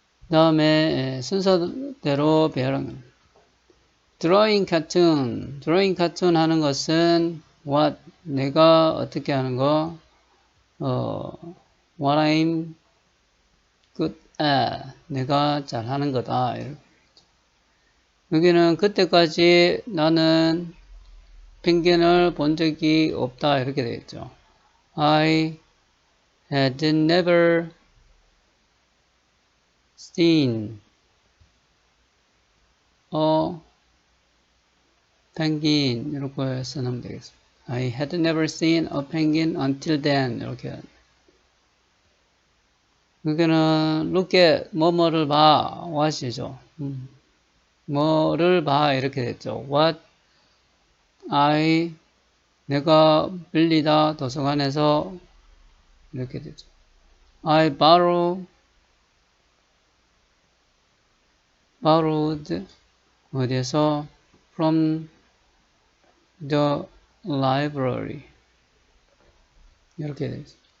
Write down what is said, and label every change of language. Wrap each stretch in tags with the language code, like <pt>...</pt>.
<ko>다음에 순서대로 배열한 드로잉 카툰 하는 것은 what 내가 어떻게 하는 거</ko> <en>what I'm good at</en> <ko>내가 잘하는 거다. 여기는 그때까지 나는 펭귄을 본 적이 없다 이렇게 되겠죠.</ko> <en>I had never seen a penguin</en> <ko>이렇게 써놓으면 되겠습니다.</ko> <en>I had never seen a penguin until then</en> <ko>이렇게 여기는</ko> <en>look at</en> <ko>뭐뭐를 봐</ko> <en>what이죠.</en> <ko>뭐를 봐 이렇게 됐죠. what 내가 빌리다 도서관에서 이렇게 되죠.</ko> <en>I borrowed</en> <ko>어디에서</ko> <en>from the library</en> <ko>이렇게 되죠.</ko>